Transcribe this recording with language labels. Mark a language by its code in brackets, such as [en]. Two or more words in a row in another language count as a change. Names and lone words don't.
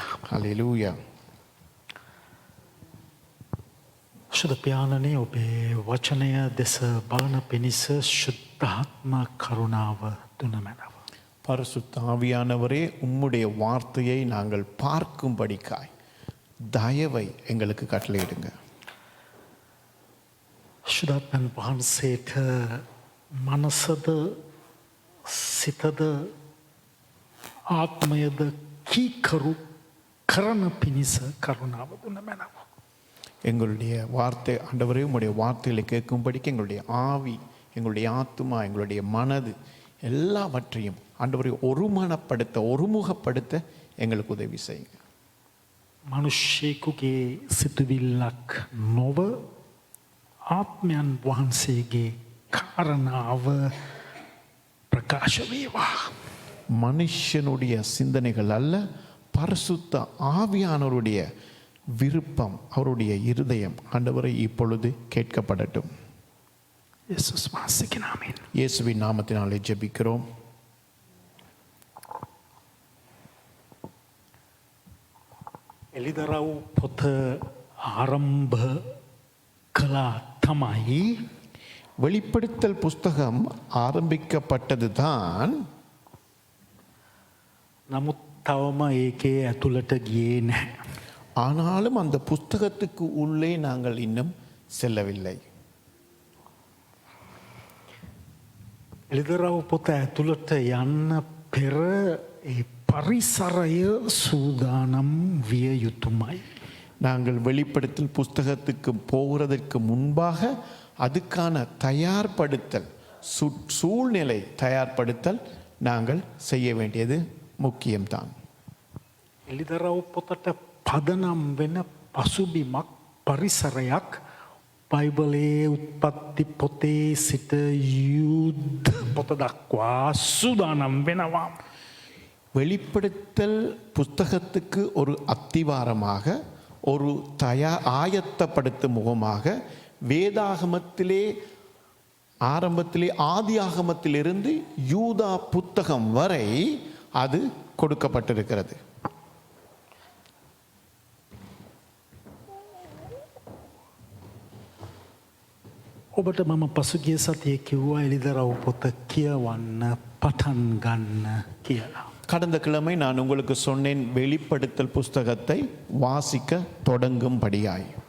[si] Hallelujah. ශුද්ධ ඔබේ වචනය දෙස බලන පිණිස ශුද්ධාත්ම කරුණාව දුන මැනව. [ta] பரிசுத்த ஆவியானவரே உம்முடைய வார்த்தையை நாங்கள் பார்க்கும்படிக்காய் தயவை எங்களுக்கு கட்டளையிடுங்க. [si] ශුද්ධාත්මන් වහන්සේට මනසද සිතද ආත්මයද කීකරු කරන පිණිස කරුණාව දුන මැනව. [ta] எங்களுடைய வார்த்தை ஆண்டவரே உம்முடைய வார்த்தைகளை கேட்கும்படிக்கு எங்களுடைய ஆவி, எங்களுடைய ஆத்துமா, எங்களுடைய மனது எல்லாவற்றையும் ஆண்டவரை ஒருமனப்படுத்த ஒருமுகப்படுத்த எங்களுக்கு உதவி செய்யுங்க. [si] මනුෂ්‍යයෙකුගේ සිතුවිල්ලක් නොව ආත්මයන් වහන්සේගේ කාරණාව ප්‍රකාශ වේවා. [ta] மனுஷனுடைய சிந்தனைகள் அல்ல, பரிசுத்த ஆவியானவருடைய விருப்பம், அவருடைய இருதயம் ஆண்டவரை இப்பொழுது கேட்கப்படட்டும். [si] යේසුස් වහන්සේගේ නාමයෙන්. [ta] இயேசுவின் நாமத்தினாலே ஜெபிக்கிறோம். [si] එලිදරව් පොත ආරම්භ කළා තමයි [ta] வெளிப்படுத்தல் புஸ்தகம் ஆரம்பிக்கப்பட்டதுதான். [si] නමුත් තවම ඒකේ ඇතුළට ගියේ නැහැ. [ta] ஆனாலும் அந்த புஸ்தகத்துக்கு உள்ளே நாங்கள் இன்னும் செல்லவில்லை. [si] එලිදරව් පොත ඇතුළට යන්න පෙර ඒ පරිසරය සූදානම් විය යුතුමයි. [ta] நாங்கள் வெளிப்படுத்தல் புஸ்தகத்துக்கு போகிறதற்கு முன்பாக அதுக்கான தயார்படுத்தல், சூழ்நிலை தயார்படுத்தல் நாங்கள் செய்ய வேண்டியது முக்கியம்தான். [si] එලිදරව් පොතට පදනම් වෙන පසුබිමක් පරිසරයක් බයිබලයේ උත්පත්ති පොතේ සිට යුද්ධ පොත දක්වා සූදානම් වෙනවා. [ta] வெளிப்படுத்தல் புஸ்தகத்துக்கு ஒரு அத்திவாரமாக, ஒரு ஆயத்தப்படுத்தும் முகமாக வேதாகமத்திலே ஆரம்பத்திலே ஆதி ஆகமத்திலிருந்து யூதா புத்தகம் வரை அது கொடுக்கப்பட்டிருக்கிறது. [si] ඔබට මම පසුගිය සතියේ කිව්වා එලිදරව් පොත කියවන්න පටන් ගන්න කියලා. [ta] கடந்த கிழமை நான் உங்களுக்கு சொன்னேன், வெளிப்படுத்தல் புஸ்தகத்தை வாசிக்க தொடங்கும்படியாய்.